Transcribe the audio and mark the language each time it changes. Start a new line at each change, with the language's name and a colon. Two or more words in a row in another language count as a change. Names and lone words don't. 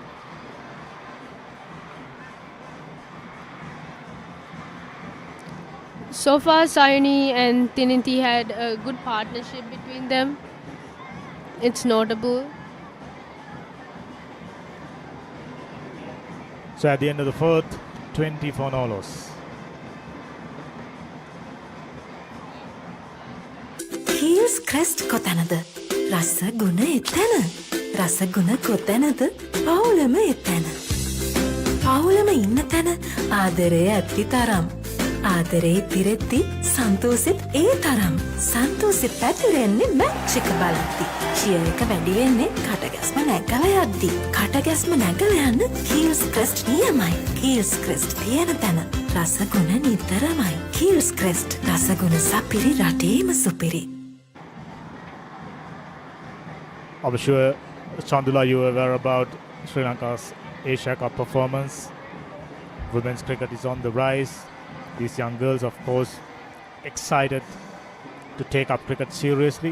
English: So far, Sayani and Tininti had a good partnership between them. It's notable. So at the end of the fourth, 20 for no loss.
Sinhala: Heels crest කොතැනද? රස ගුණ එතැන. රස ගුණ කොතැනද? පවුලම එතැන. පවුලම ඉන්න තැන ආදරය ඇති තරම්. ආදරේ පිරෙද්දි සන්තෝසෙත් ඒ තරම්. සන්තෝසෙ පැතිරෙන්නේ මැච් එක බලද්දි. චියර් එක වැඩි වෙන්නේ කටගැස්ම නැගලා යද්දි. කටගැස්ම නැගලා යන්න Heels crest නියමයි. Heels crest තියෙන තැන රස ගුණ නිතරමයි. Heels crest රස ගුණ සපිරි රටේම සුපිරි.
English: I'm sure, Chandula, you are aware about Sri Lanka's Asia Cup performance. Women's cricket is on the rise. These young girls, of course, excited to take up cricket seriously.